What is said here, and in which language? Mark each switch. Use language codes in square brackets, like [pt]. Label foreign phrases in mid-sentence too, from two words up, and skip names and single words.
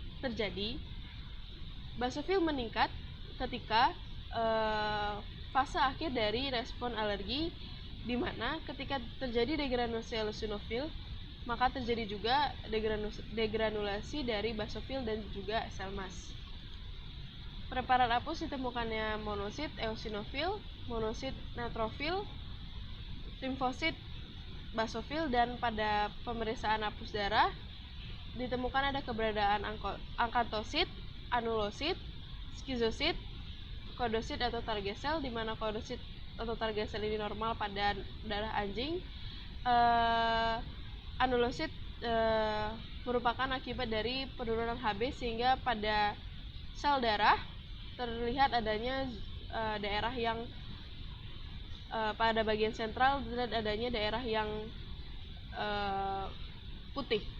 [id] Basofil terjadi Basofil meningkat ketika fase akhir dari respon alergi, di mana ketika terjadi degranulasi eosinofil, maka terjadi juga degranulasi dari basofil dan juga sel mas. Preparat apus ditemukannya monosit eosinofil, monosit neutrofil, limfosit basofil, dan pada pemeriksaan apus darah ditemukan ada keberadaan akantosit, anulosit, skizosit, kodosit atau target sel, di mana kodosit atau target sel ini normal pada darah anjing. Anulosit merupakan akibat dari penurunan Hb, sehingga pada sel darah terlihat adanya daerah yang pada bagian sentral dan adanya daerah yang putih.